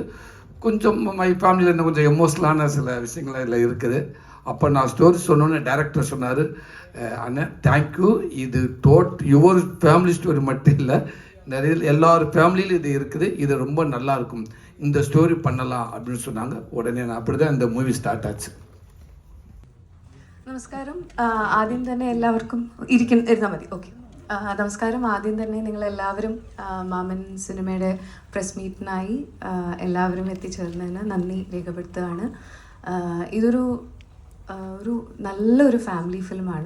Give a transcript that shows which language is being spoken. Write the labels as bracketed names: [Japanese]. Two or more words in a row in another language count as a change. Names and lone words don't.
[Tamil] கொஞ்சம் [English] my family [Tamil] இன்னும் கொஞ்சம் எமோஷ்னலான சில விஷயங்கள் இதில் இருக்குது. அப்போ நான் ஸ்டோரி சொன்னோன்னே டைரக்டர் சொன்னார், அண்ணன் தேங்க்யூ, இது [English] your family story [Tamil] மட்டும் இல்லை, நிறைய எல்லார் ஃபேமிலியிலும் இது இருக்குது, இது ரொம்ப நல்லாயிருக்கும், இந்த ஸ்டோரி பண்ணலாம் அப்படின்னு சொன்னாங்க. ഉടനെ அப்படி தான் இந்த [English] movie start [Tamil] ആச்சு. [Malayalam] നമസ്കാരം. ആദ്യം തന്നെ എല്ലാവർക്കും ഇരുന്നാൽ മതി. ഓക്കെ. നമസ്കാരം. ആദ്യം തന്നെ നിങ്ങളെല്ലാവരും മാമൻ സിനിമയുടെ [English] press meet [Malayalam] എല്ലാവരും എത്തിച്ചേർന്നതിന് നന്ദി രേഖപ്പെടുത്തുകയാണ്. ഇതൊരു നല്ലൊരു [English] family film.